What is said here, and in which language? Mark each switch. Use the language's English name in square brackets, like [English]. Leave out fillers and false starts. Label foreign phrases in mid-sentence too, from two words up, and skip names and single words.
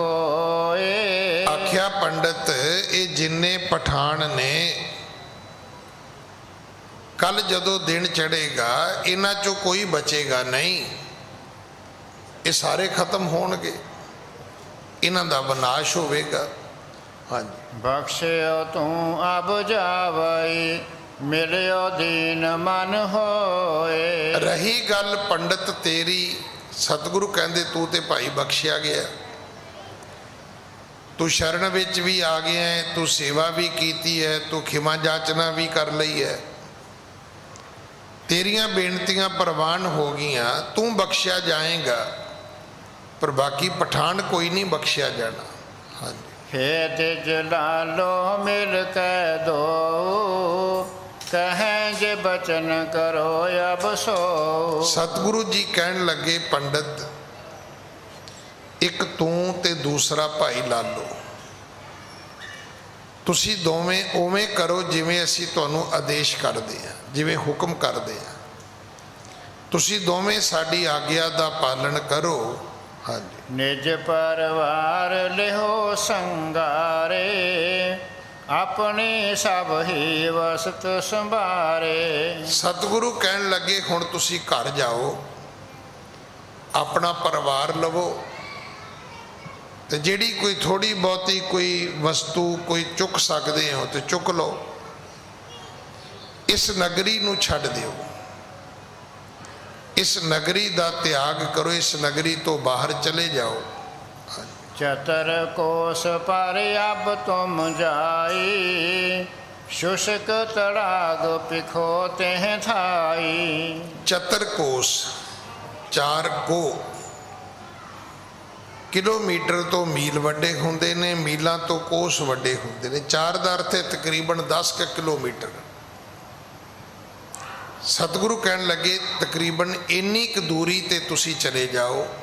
[Punjabi] ਆਖਿਆ ਪੰਡਿਤ ਇਹ ਜਿੰਨੇ ਪਠਾਣ ਨੇ, ਕੱਲ੍ਹ ਜਦੋਂ ਦਿਨ ਚੜ੍ਹੇਗਾ ਇਨ੍ਹਾਂ ਚੋਂ ਕੋਈ ਬਚੇਗਾ ਨਹੀਂ, ਇਹ ਸਾਰੇ ਖ਼ਤਮ ਹੋਣਗੇ, ਇਨ੍ਹਾਂ ਦਾ ਵਿਨਾਸ਼ ਹੋਵੇਗਾ। ਹਾਂ ਜੀ। [Braj] बख्शियो तू अब जावई, मिलियो दीन मन होए। [Punjabi] ਰਹੀ ਗੱਲ ਪੰਡਿਤ ਤੇਰੀ, ਸਤਿਗੁਰੂ ਕਹਿੰਦੇ ਤੂੰ ਤੇ ਭਾਈ ਬਖ਼ਸ਼ਿਆ ਗਿਆ, ਤੂੰ ਸ਼ਰਨ ਵਿੱਚ ਵੀ ਆ ਗਿਆ ਹੈ, ਤੂੰ ਸੇਵਾ ਵੀ ਕੀਤੀ ਹੈ, ਤੂੰ ਖਿਮਾ ਜਾਚਨਾ ਵੀ ਕਰ ਲਈ ਹੈ, ਤੇਰੀਆਂ ਬੇਨਤੀਆਂ ਪ੍ਰਵਾਨ ਹੋ ਗਈਆਂ, ਤੂੰ ਬਖਸ਼ਿਆ ਜਾਏਗਾ, ਪਰ ਬਾਕੀ ਪਠਾਨ ਕੋਈ ਨਹੀਂ ਬਖਸ਼ਿਆ ਜਾਣਾ। ਹਾਂਜੀ। [Braj] हे तिज लालो मिल कै दो, कहें जे बचन करो अब सो। [Punjabi] ਸਤਿਗੁਰੂ ਜੀ ਕਹਿਣ ਲੱਗੇ, ਪੰਡਤ ਇੱਕ ਤੂੰ ਤੇ ਦੂਸਰਾ ਭਾਈ ਲਾਲੋ, ਤੁਸੀਂ ਦੋਵੇਂ ਉਵੇਂ ਕਰੋ ਜਿਵੇਂ ਅਸੀਂ ਤੁਹਾਨੂੰ ਆਦੇਸ਼ ਕਰਦੇ ਹਾਂ, ਜਿਵੇਂ ਹੁਕਮ ਕਰਦੇ ਹਾਂ। ਤੁਸੀਂ ਦੋਵੇਂ ਸਾਡੀ ਆਗਿਆ ਦਾ ਪਾਲਣ ਕਰੋ। ਹਾਂਜੀ। [Braj] निज परिवार लिहो संगारे, अपने सब ही वसत संभारे। [Punjabi] ਸਤਿਗੁਰੂ ਕਹਿਣ ਲੱਗੇ, ਹੁਣ ਤੁਸੀਂ ਘਰ ਜਾਓ, ਆਪਣਾ ਪਰਿਵਾਰ ਲਵੋ, ਤੇ ਜਿਹੜੀ ਕੋਈ ਥੋੜੀ ਬਹੁਤੀ ਕੋਈ ਵਸਤੂ ਕੋਈ ਚੁੱਕ ਸਕਦੇ ਹੋ ਤੇ ਚੁੱਕ ਲਓ, ਇਸ ਨਗਰੀ ਨੂੰ ਛੱਡ ਦਿਓ, ਇਸ ਨਗਰੀ ਦਾ ਤਿਆਗ ਕਰੋ, ਇਸ ਨਗਰੀ ਤੋਂ ਬਾਹਰ ਚਲੇ ਜਾਓ। [Braj] चतर कोस पर अब तुम जाई, शुष्क तड़ाग पिखो तेह थाई। [Punjabi] ਚਤਰ ਕੋਸ 4 ਕੋ ਕਿਲੋਮੀਟਰ ਤੋਂ ਮੀਲ ਵੱਡੇ ਹੁੰਦੇ ਨੇ, ਮੀਲਾਂ ਤੋਂ ਕੋਸ ਵੱਡੇ ਹੁੰਦੇ ਨੇ। 4 ਦਾ ਅਰਥ ਹੈ ਤਕਰੀਬਨ 10 ਕਿਲੋਮੀਟਰ। ਸਤਿਗੁਰੂ ਕਹਿਣ ਲੱਗੇ, ਤਕਰੀਬਨ ਇੰਨੀ ਕੁ ਦੂਰੀ ਤੇ ਤੁਸੀਂ ਚਲੇ ਜਾਓ।